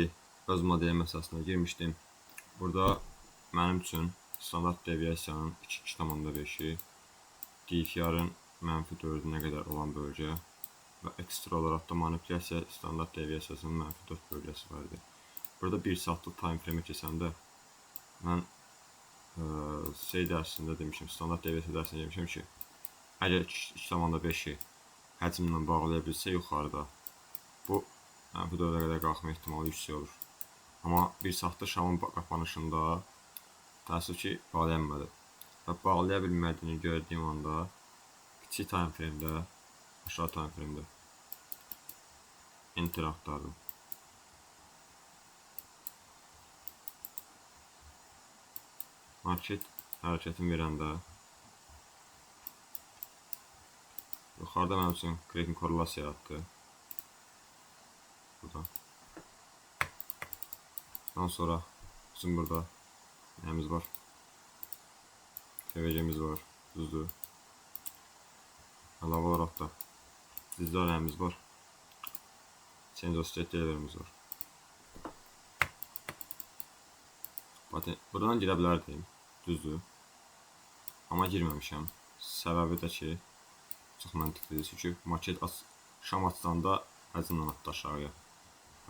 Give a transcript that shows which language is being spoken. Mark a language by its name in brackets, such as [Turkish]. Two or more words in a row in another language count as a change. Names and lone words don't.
[Azerbaijani] Öz modelim əsasına girmişdim. Burada mənim üçün standart deviasiyanın 2,5-i, DFR-ın -4-nə qədər olan bölgə və ekstra olaraq da manipulyasiya standart deviasiyasının -4 bölgəsi var idi. Burada 1 saatlıq [English] time frame [Azerbaijani] keçəndə mən dərsində demişim, standart deviasiya dərsində demişim ki, əgər 2,5-i həcmlə bağlaya bilsə yuxarıda, bu -4-ə qədər qalxma ehtimalı yüksək olur. Amma 1 saatda şamın qapanışında təəssüf ki, bağlayanmadı. Və bağlaya bilmədiyini gördüyüm anda kiçik [English] time frame-də, [Azerbaijani] aşağı [English] time frame-də [Azerbaijani] enter axtardım. Market hərəkətin verəndə yuxarıda mənim üçün creating korrelasiya yaratdı. Burada. Ondan sonra bizim burada nəyimiz var? KVC-miz var. Düzdür. Əlavə olaraq da dizlər nəyimiz var? [English] Change of state [Azerbaijani] deliverimiz var. Buradan girə bilərdim. Düzdür. Amma girməmişəm. Səbəbi də ki, çox məntiqlidir. Çünki market şam açsanda həcmlə atdı aşağıya.